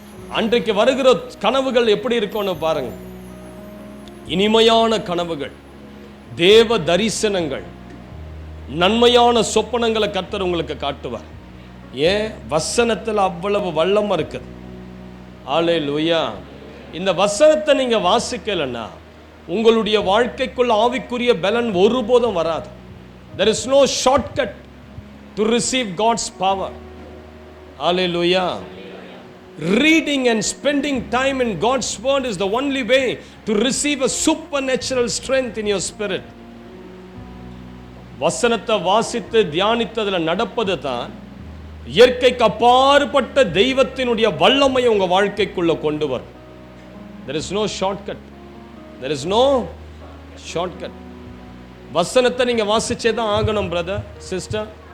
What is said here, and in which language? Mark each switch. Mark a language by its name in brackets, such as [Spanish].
[Tamil] அன்றைக்கு வருகிற கனவுகள் எப்படி இருக்கும்னு பாருங்க. இனிமையான கனவுகள், தேவ தரிசனங்கள், நன்மையான சொப்பனங்களை கர்த்தர் உங்களுக்கு காட்டுவார். ஏன்? வசனத்தில் அவ்வளவு வல்லமை இருக்குது. ஹல்லேலூயா. இந்த வசனத்தை நீங்க வாசிக்கலன்னா உங்களுடைய வாழ்க்கைக்குள்ள ஆவிக்குரிய பலன் ஒருபோதும் வராது. [English] There is no shortcut to receive God's power. Hallelujah. Reading and spending time in God's word is the only way to receive a supernatural strength in your spirit. [Tamil] வசனத்தை வாசித்து தியானித்ததில் நடப்பது தான் இயற்கைக்கு அப்பாற்பட்ட தெய்வத்தினுடைய வல்லமையை உங்க வாழ்க்கைக்குள்ள கொண்டு வரும். [English] There is no shortcut. There is no shortcut. [Tamil] வசனத்தை நீங்க வாசிச்சே தான் ஆகணும் பிரதர் சிஸ்டர்.